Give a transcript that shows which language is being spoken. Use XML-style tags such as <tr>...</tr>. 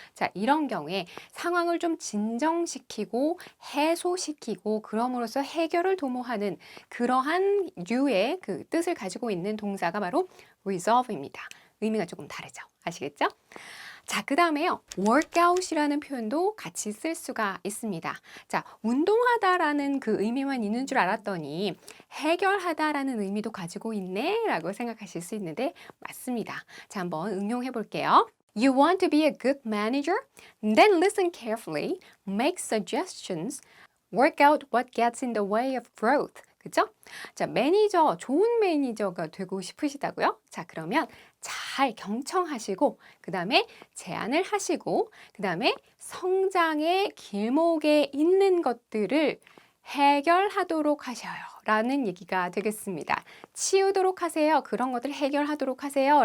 <ko>자, 이런 경우에 상황을 좀 진정시키고 해소시키고 그럼으로써 해결을 도모하는 그러한 류의 그 뜻을 가지고 있는 동사가 바로 resolve입니다. 의미가 조금 다르죠. 아시겠죠? 자, 그 다음에요. workout이라는 표현도 같이 쓸 수가 있습니다. 자, 운동하다라는 그 의미만 있는 줄 알았더니 해결하다라는 의미도 가지고 있네 라고 생각하실 수 있는데 맞습니다. 자, 한번 응용해 볼게요.</ko> <en>You want to be a good manager? Then listen carefully, make suggestions, work out what gets in the way of growth.</en> <ko>그죠? 자, 좋은 매니저가 되고 싶으시다고요? 자, 그러면 잘 경청하시고, 그 다음에 제안을 하시고, 그 다음에 성장의 길목에 있는 것들을 해결하도록 하셔요. 라는 얘기가 되겠습니다. 치우도록 하세요. 그런 것들을 해결하도록 하세요.</ko>